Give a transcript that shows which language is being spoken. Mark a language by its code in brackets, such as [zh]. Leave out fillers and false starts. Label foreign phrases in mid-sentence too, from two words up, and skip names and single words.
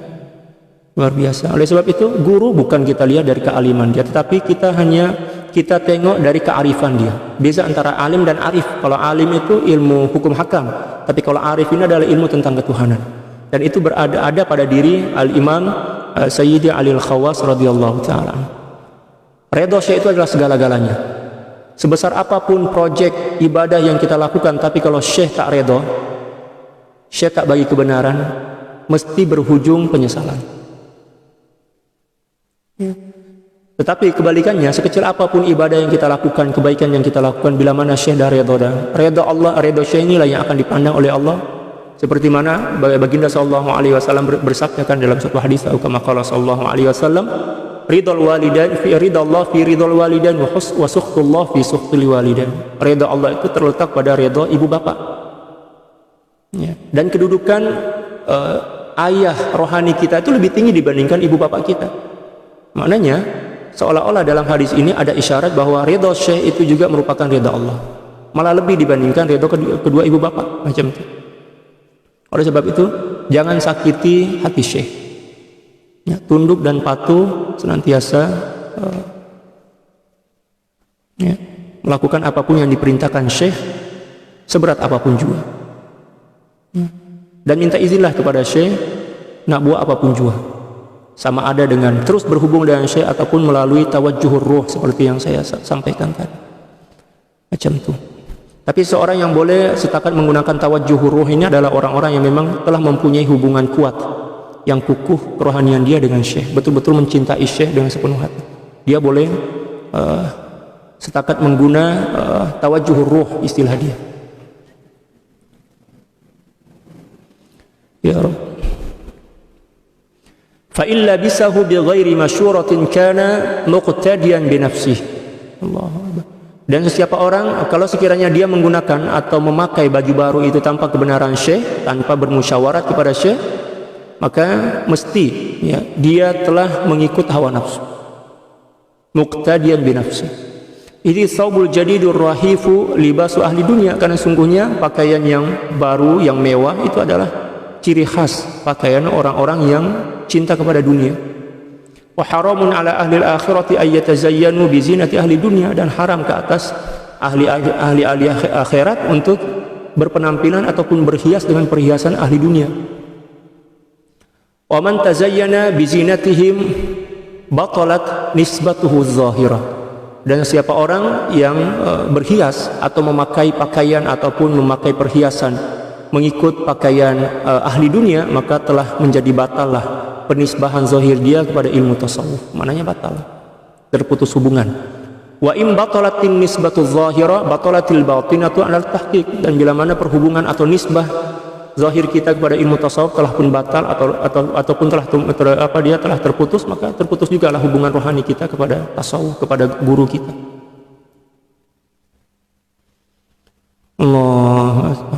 [ms] Luar biasa. Oleh sebab itu guru bukan kita lihat dari kealiman dia, tetapi kita tengok dari kearifan dia. Beza antara alim dan arif. Kalau alim itu ilmu hukum hakam, tapi kalau arif ini adalah ilmu tentang ketuhanan. Dan itu berada pada diri Al-Imam Sayyidi Ali Al-Khawas [ar] رضي الله تعالى. [ms] Redha Syekh itu adalah segala-galanya. Sebesar apapun proyek ibadah yang kita lakukan, tapi kalau Syekh tak redha, Syekh tak bagi kebenaran, mesti berhujung penyesalan. Tetapi kebalikannya, sekecil apapun ibadah yang kita lakukan, kebaikan yang kita lakukan, bila mana Syekh dah redha Allah, redha Syekh inilah yang akan dipandang oleh Allah. Seperti mana baginda [ar] صلى الله عليه وسلم [ms] bersabdakan dalam satu hadis, atau [ar] كما قال صلى الله عليه وسلم رضا الوالدين في رضا الله في رضا الوالدين وسخط الله في سخط الوالدين. [ms] Redha Allah itu terletak pada redha ibu bapa. Ya. Dan kedudukan ayah rohani kita itu lebih tinggi dibandingkan ibu bapak kita. Maknanya seolah-olah dalam hadis ini ada isyarat bahwa ridha Syekh itu juga merupakan ridha Allah, malah lebih dibandingkan ridha kedua ibu bapak, macam itu. Oleh sebab itu jangan sakiti hati Syekh, ya, tunduk dan patuh senantiasa ya, melakukan apapun yang diperintahkan Syekh, seberat apapun juga, ya. Dan minta izinlah kepada Syekh nak buat apapun juga, sama ada dengan terus berhubung dengan Syekh ataupun melalui [ar] توجه الروح [ms] seperti yang saya sampaikan tadi, macam itu. Tapi seorang yang boleh setakat menggunakan [ar] توجه الروح [ms] ini adalah orang-orang yang memang telah mempunyai hubungan kuat, yang kukuh kerohanian dia dengan Syekh, betul-betul mencintai Syekh dengan sepenuh hati. Dia boleh setakat menggunakan [ar] توجه الروح, [ms] istilah dia. [ar] يا رب. فَإِلَّا بِسَهُ بِغَيْرِ مَشُورَةٍ كَانَ مُقْتَدِيًا بِنَفْسِهِ. [ms] Dan sesiapa orang kalau sekiranya dia menggunakan atau memakai baju baru itu tanpa kebenaran Syekh, tanpa bermusyawarat kepada Syekh, maka mesti ya, dia telah mengikut hawa nafsu. [ar] مقتديا بنفسه. [ms] Ini [ar] الثوب الجديد الرهيف لباس أهل الدنيا, [ms] karena sungguhnya pakaian yang baru, yang mewah itu adalah ciri khas pakaian orang-orang yang cinta kepada dunia. [ar] وحرام على أهل الآخرة أن يتزين بزينة أهل الدنيا, [ms] dan haram ke atas ahli akhirat untuk berpenampilan ataupun berhias dengan perhiasan ahli dunia. [ar] ومن تزين بزينتهم بطلت نسبته الظاهرة. [ms] Dan siapa orang yang berhias atau memakai pakaian ataupun memakai perhiasan mengikut pakaian ahli dunia, maka telah menjadi batallah penisbahan zahir dia kepada ilmu tasawuf. Maknanya batal, terputus hubungan. [ar] وإن بطلت النسبة الظاهرة بطلت الباطنة على التحقيق. [ms] Dan bila mana perhubungan atau nisbah zahir kita kepada ilmu tasawuf telah pun batal ataupun telah terputus, maka terputus juga lah hubungan rohani kita kepada tasawuf, kepada guru kita. [ar] الله أكبر.